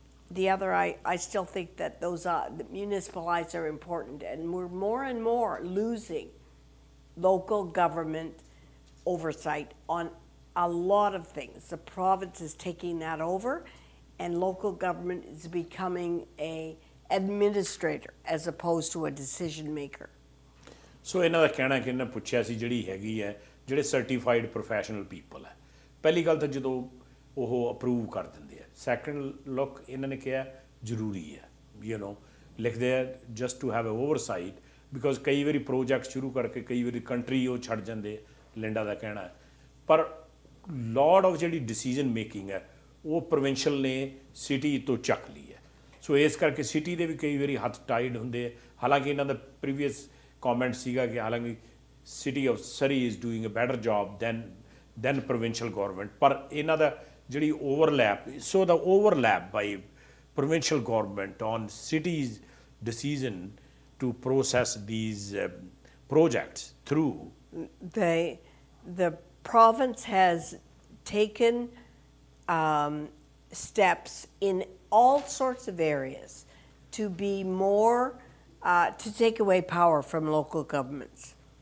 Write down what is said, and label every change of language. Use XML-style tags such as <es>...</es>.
<en>The other, I still think that those the municipalities are important, and we're more and more losing local government oversight on a lot of things. The province is taking that over, and local government is becoming a administrator as opposed to a decision maker.</en> <pa>ਸੋ ਇਹਨਾਂ ਦਾ ਕਹਿਣਾ ਕਿ ਇਹਨਾਂ ਪੁੱਛਿਆ ਸੀ ਜਿਹੜੀ ਹੈਗੀ ਹੈ ਜਿਹੜੇ certified professional people ਹੈ, ਪਹਿਲੀ ਗੱਲ ਤਾਂ ਜਦੋਂ ਉਹ ਅਪਰੂਵ ਕਰ ਦਿੰਦੇ ਆ, ਸੈਕੰਡ ਲੁੱਕ ਇਹਨਾਂ ਨੇ ਕਿਹਾ ਜ਼ਰੂਰੀ ਹੈ, ਯੂ ਨੋ ਲਿਖਦੇ ਆ</pa> <en>just to have a oversight,</en> <pa>because ਕਈ ਵਾਰੀ ਪ੍ਰੋਜੈਕਟ ਸ਼ੁਰੂ ਕਰਕੇ ਕਈ ਵਾਰੀ ਕੰਟਰੀ ਉਹ ਛੱਡ ਜਾਂਦੇ, ਲਿੰਡਾ ਦਾ ਕਹਿਣਾ ਹੈ। ਪਰ ਲੋਡ ਆਫ ਜਿਹੜੀ ਡਿਸੀਜਨ ਮੇਕਿੰਗ ਹੈ ਉਹ ਪ੍ਰੋਵਿੰਸ਼ੀਅਲ ਨੇ ਸਿਟੀ ਤੋਂ ਚੱਕ ਲਈ ਹੈ। ਸੋ ਇਸ ਕਰਕੇ ਸਿਟੀ ਦੇ ਵੀ ਕਈ ਵਾਰੀ ਹੱਥ ਟਾਈਡ ਹੁੰਦੇ ਆ। ਹਾਲਾਂਕਿ ਇਹਨਾਂ ਦਾ ਪ੍ਰੀਵੀਅਸ ਕਮੈਂਟ ਸੀਗਾ ਕਿ ਹਾਲਾਂਕਿ</pa> <en>city of Surrey is doing a better job than provincial government,</en> <pa>ਪਰ ਇਹਨਾਂ ਦਾ ਜਿਹੜੀ overlap, so ਦਾ</pa> <en>Overlap by provincial government on cities' decision to process these projects through? The province has taken steps in all sorts of areas to be more, to take away power from local governments.</en>